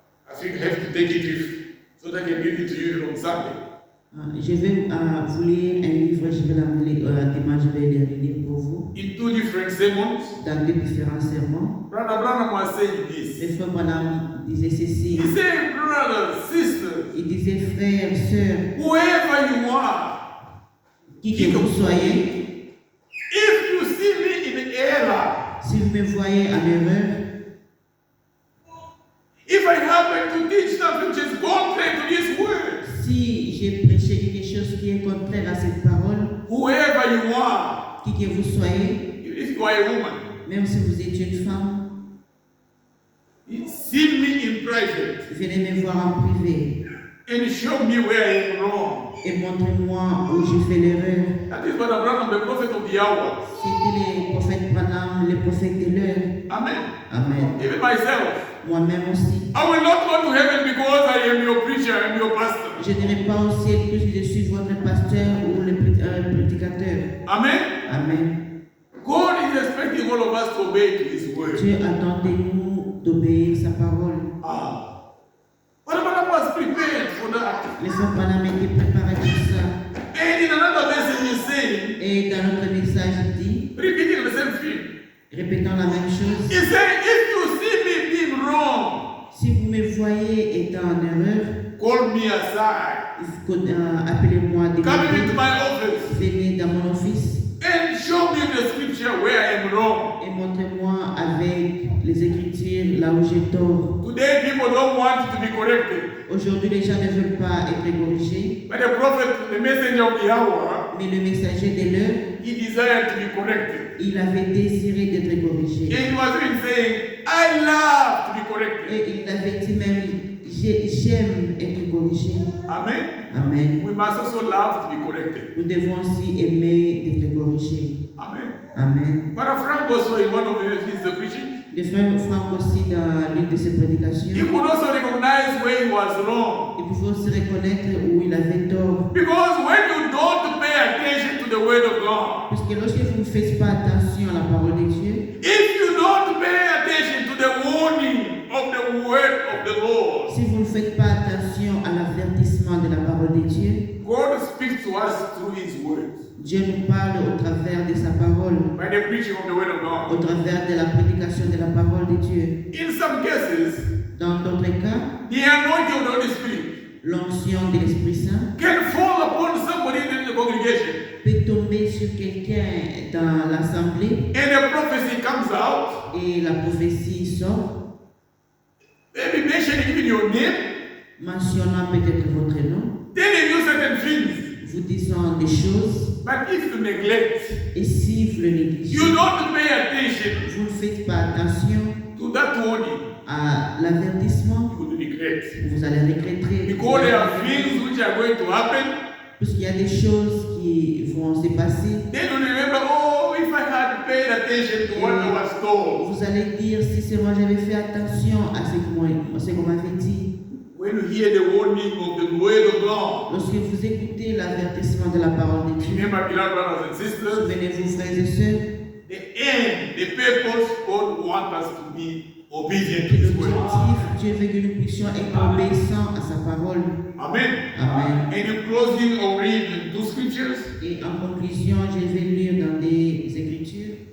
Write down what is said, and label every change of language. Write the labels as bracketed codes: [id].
[en] I think I have to take it with, so that I can read it to you on Sunday. [fr] Je vais vous lire un livre, je vais dimanche, je vais le lire pour vous, [en] In two different sermons, [fr] dans deux différents sermons. [en] Brother Branham was saying this. [fr] Le frère Branham disait ceci. [en] He said, brothers, sisters, [fr] Il disait, frères, sœurs, [en] whoever you are, [fr] qui que vous soyez, [en] if you see me in error, [fr] si vous me voyez en erreur, [en] if I happen to teach something which is contrary to His word, [fr] si j'ai prêché quelque chose qui est contraire à cette parole, [en] whoever you are, [fr] qui que vous soyez, [en] even if you are a woman, [fr] même si vous êtes une femme, [en] see me in private [fr] venez me voir en privé [en] and show me where I am wrong. [fr] et montrez-moi où j'ai fait l'erreur. [en] That is Brother Branham, the prophet of the hour. [fr] C'était les prophètes Branham, les prophètes de l'heure. Amen. Amen. [en] Even myself, [fr] Moi-même aussi. [en] I will not go to heaven because I am your preacher, I am your pastor. [fr] Je n'irai pas au ciel puisque je suis votre pasteur ou le prédicateur. Amen. Amen. [en] God is expecting all of us to obey to His word. [fr] Dieu attend de nous d'obéir sa parole. [en] Brother Branham was prepared for that. [fr] Les frères Branham étaient préparés pour ça. [en] And in another message, he's saying, [fr] Et dans notre message, il dit, [en] repeating the same thing. [fr] répétant la même chose, [en] He said, if you see me being wrong, [fr] si vous me voyez étant en erreur, [en] call me aside. [fr] appelez-moi des [en] Come into my office [fr] venez dans mon office [en] and show me the scripture where I am wrong. [fr] et montrez-moi avec les Écritures là où j'ai tort. [en] Today, people don't want to be corrected. [fr] Aujourd'hui, les gens ne veulent pas être corrigés, [en] But the prophet, the messenger of the hour, [fr] mais le messager de l'heure, [en] he desired to be corrected. [fr] il avait désiré d'être corrigé. [en] And he was even saying, I love to be corrected. [fr] Et il avait dit même, j'aime être corrigé. Amen. Amen. [en] We must also love to be corrected. [fr] Nous devons aussi aimer d'être corrigés. Amen. Amen. [en] But Frank also, in one of his preaching, [fr] Le frère Franck aussi, dans l'une de ses [en] he [fr] prédications, [en] could also recognize where he was wrong. [fr] il pouvait aussi reconnaître où il avait tort. [en] Because when you don't pay attention to the word of God, [fr] Parce que lorsque vous ne faites pas attention à la parole de Dieu, [en] if you don't pay attention to the warning of the word of the Lord, [fr] si vous ne faites pas attention à l'avertissement de la parole de Dieu, [en] God speaks to us through His word, [fr] Dieu nous parle au travers de sa parole, [en] by the preaching of the word of [fr] au [en] God. [fr] travers de la prédication de la parole de Dieu. [en] In some cases, [fr] Dans d'autres cas, [en] the anointing of the Holy Spirit [fr] l'onction de l'Esprit Saint [en] can fall upon somebody in the congregation, [fr] peut tomber sur quelqu'un dans l'assemblée [en] and a prophecy comes out, [fr] et la prophétie sort, [en] maybe mentioning even your name, [fr] mentionnant peut-être votre nom, [en] telling you certain things. [fr] vous disant des choses, [en] But if you neglect, [fr] et si vous le négligez, [en] you don't pay attention [fr] vous ne faites pas attention [en] to that warning, [fr] à l'avertissement, [en] you will regret. [fr] vous allez regretter. [en] Because there are things which are going to happen. [fr] Parce qu'il y a des choses qui vont se passer. [en] Then you remember, oh, if I had paid attention to what I was told. [fr] Vous allez dire, si seulement j'avais fait attention à ce qu'on m'avait dit. [en] When you hear the warning of the word of God, [fr] Lorsque vous écoutez l'avertissement de la parole de Dieu, [en] remember, beloved brothers and sisters, [fr] souvenez-vous, frères et sœurs, [en] the end, the purpose, God wants us to be obedient to His word. [fr] l'objectif, Dieu veut que nous puissions être obéissants à sa parole. Amen. Amen. [en] And in closing, I'll read two scriptures. [fr] Et en conclusion, je vais lire dans des Écritures.